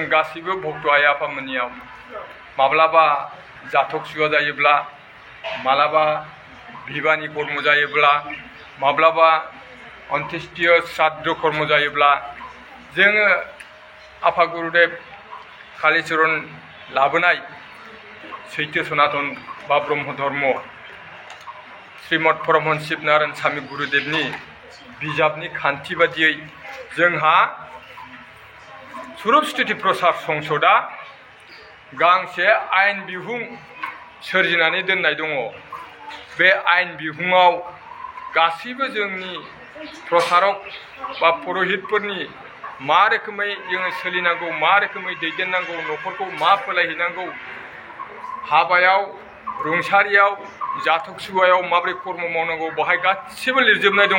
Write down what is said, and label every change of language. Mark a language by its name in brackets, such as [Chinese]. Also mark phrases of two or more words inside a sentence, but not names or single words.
[Bodo] गासैबो भक्त आइ आफामोननियाव माब्लाबा जाथक सुवा जायोब्ला, माब्लाबा बिबाहनि कर्म जायोब्ला, माब्लाबा अन्त्येष्टिय श्राद्ध कर्म जायोब्ला जोङो आफा गुरुदेब कालिचरण लाबोनाय सैथो सनातन बा ब्रह्म धर्म श्रीमद परमहंस शिब नारायण स्वामी गुरुदेबनि बिजाबनि खान्थि बादियै जोंहा स्वरुप स्थिति प्रसार संसदआ गांसे आयेन बिहुं सोरजिनानै दोननाय दङ। बे आयेन बिहुङाव गासैबो जोंनि प्रसारक बा पुर'हितफोरनि मा रोखोमै जोङो सोलिनांगौ, मा रोखोमै दैदेननांगौ, न'खरखौ मा फोलायहैनांगौ, हाबायाव, रुंसारियाव, जाथक सुवायाव माबोरै कर्म मावनांगौ बेवहाय गासिबो लिरजोबनाय दङ।